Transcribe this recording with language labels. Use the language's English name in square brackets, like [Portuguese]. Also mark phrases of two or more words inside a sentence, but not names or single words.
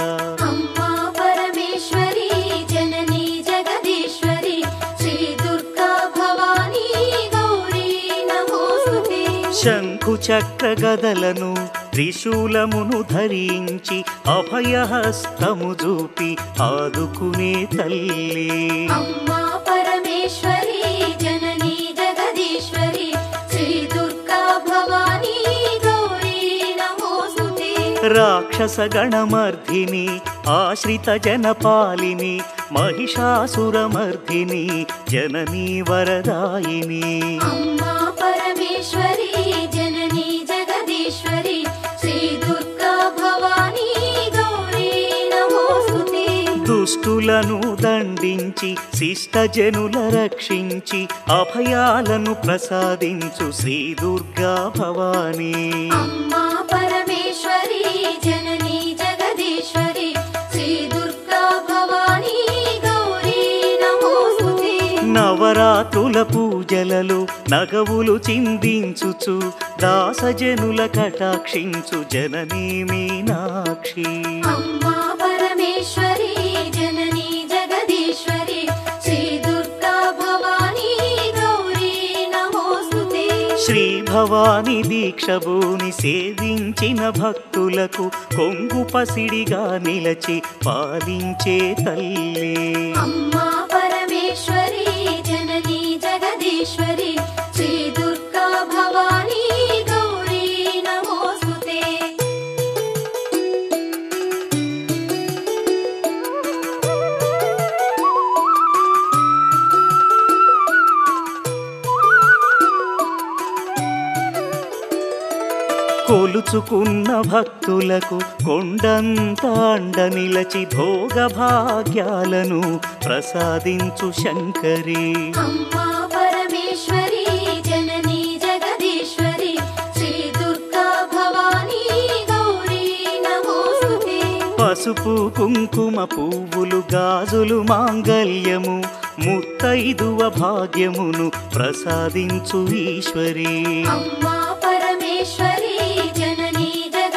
[Sanskrit] अम्मा परमेश्वरी जननी जगदीश्वरी श्री दुर्गा भवानी गौरी नमोस्तुते। [Telugu] శంఖు చక్ర గదలను త్రిశూలమును ధరించి అభయహస్తము చూపి ఆదుకునే తల్లి [Sanskrit] अम्मा परमेश्वरी जननी जगदीश्वरी श्री दुर्गा भवानी गौरी नमोस्तुते। [Telugu] రాక్షస గణమర్ధిని ఆశ్రిత జనపాలిని మహిషాసురమర్ధిని జననీ వరదాయిని [Sanskrit] अम्मा परमेश्वरी जननी जगदीश्वरी श्री दुर्गा भवानी गौरी नमोस्तुते। [Telugu] దుష్టులను దండించి శిష్టజనుల రక్షించి అభయాలను ప్రసాదించు శ్రీ దుర్గా భవానీ [Sanskrit] अम्मा परमेश्वरी जननी जगदीश्वरी श्री दुर्गा भवानी गौरी नमोस्तुते। [Telugu] నవరాత్రుల పూజలలో నగవులు చిందించుచు దాసజనుల కటాక్షించు జననీ మీనాక్షి [Sanskrit] अम्मा परमेश्वरी जननी जगदीश्वरी श्री दुर्गा भवानी गौरी नमोस्तुते। [Telugu] శ్రీ భవాని దీక్షభూని సేవించిన భక్తులకు కొంగు పసిడిగా నిలచి పాలించే తల్లి [Sanskrit] अम्मा परमेश्वरी जननी जगदीश्वरी श्री दुर्गा भवानी गौरी नमोस्तुते। [Telugu] కొలుచుకున్న భక్తులకు కొండంత అండ నిలచి భోగ భాగ్యాలను ప్రసాదించు శంకరి [Sanskrit] अम्मा परमेश्वरी जननी जगदीश्वरी श्री दुर्गा भवानी गौरी नमोस्तुते। [Telugu] పసుపు కుంకుమ పువ్వులు గాజులు మాంగల్యము ముత్తైదువ భాగ్యమును ప్రసాదించు ఈశ్వరి [Sanskrit] अम्मा परमेश्वरी जननी